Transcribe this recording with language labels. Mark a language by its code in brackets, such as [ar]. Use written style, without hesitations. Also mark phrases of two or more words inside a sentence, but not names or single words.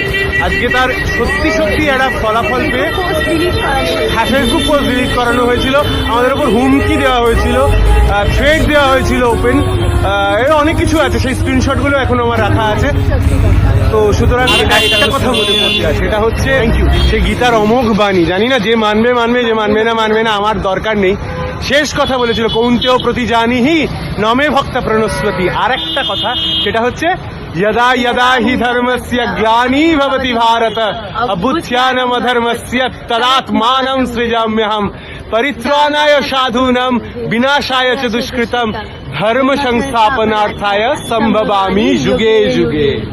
[bn] আজকে তার সত্যি সত্যি একটা ফলাফল পেয়ে ফেসবুক পোস্ট ডিলিট করানো হয়েছিল, আমাদের ওপর হুমকি দেওয়া হয়েছিল, থ্রেট দেওয়া হয়েছিল ওপেন, এর অনেক কিছু আছে, সেই স্ক্রিনশটগুলো এখন আমার রাখা আছে। তো সুতরাং একটা কথা বলে বলতে আছে, সেটা হচ্ছে সেই গীতার অমোঘ বাণী, জানি না যে মানবে মানবে, যে মানবে না আমার দরকার নেই। শেষ কথা বলেছিল [sa] কৌন্তেয় প্রতি জানিহি নমে ভক্ত প্রণস্বতি। [bn] আর একটা কথা, সেটা হচ্ছে [sa] यदा यदा हि धर्मस्य ग्लानि भवति भारत अभ्युत्थानम् अधर्मस्य तदात्मानं सृजाम्यहम् परित्राणाय साधूनां विनाशाय च दुष्कृतं धर्म संस्थापनार्थाय संभवामि युगे युगे।